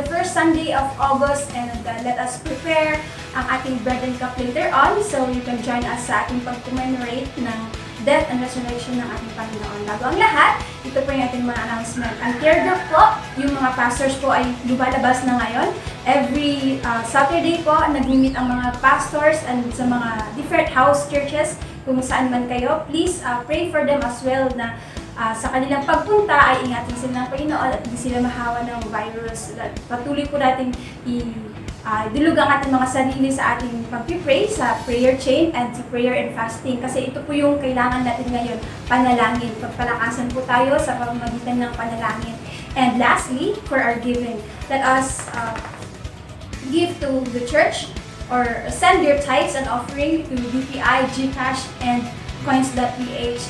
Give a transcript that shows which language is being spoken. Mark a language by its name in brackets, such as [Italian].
[English] Sunday of August, and let us prepare [Filipino] ang ating [English] bread and cup later on. So you can join us [Filipino] sa ating pag-commemorate ng [English] death and resurrection [Filipino] ng ating Panginoon. Bago ang lahat, ito po yung ating mga announcement. Ang care group po, yung mga pastors po ay lumalabas na ngayon. [English] Every Saturday [Filipino] po, nag-meet ang mga pastors and sa mga different house churches kung saan man kayo. [English] Please pray for them as well [Filipino] na sa kanilang pagpunta ay ingatan sila ng Panginoon at hindi sila mahawa ng virus. Patuloy po natin dilug ang ating mga sarili sa ating pag-pray, sa prayer chain and sa prayer and fasting. Kasi ito po yung kailangan natin ngayon, panalangin. Pagpalakasan po tayo sa pamamagitan ng panalangin. [English] And lastly, for our giving, let us give to the church or send your tithes and offering to BPI, GCash, and coins.ph.